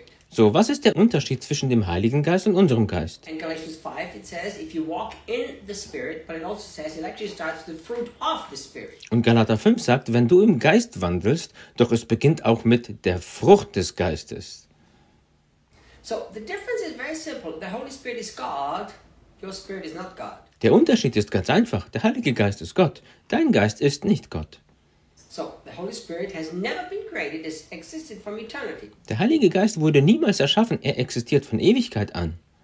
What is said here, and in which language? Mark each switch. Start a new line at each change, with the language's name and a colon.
German: So, was ist der Unterschied zwischen dem Heiligen Geist und unserem Geist?
English: In Galatians 5, it says, if you walk in the Spirit, but it also says, it actually starts the fruit of the Spirit.
German: Und Galater 5 sagt, wenn du im Geist wandelst, doch es beginnt auch mit der Frucht des Geistes.
English: So, the difference is very simple. The Holy Spirit is God. Your spirit is not God.
German: Der Unterschied ist ganz einfach. Der Heilige Geist ist Gott. Dein Geist ist nicht Gott.
English: So, the Holy Spirit has never been created. It existed from eternity.
German: Der Heilige Geist wurde niemals erschaffen. Er existiert von Ewigkeit an.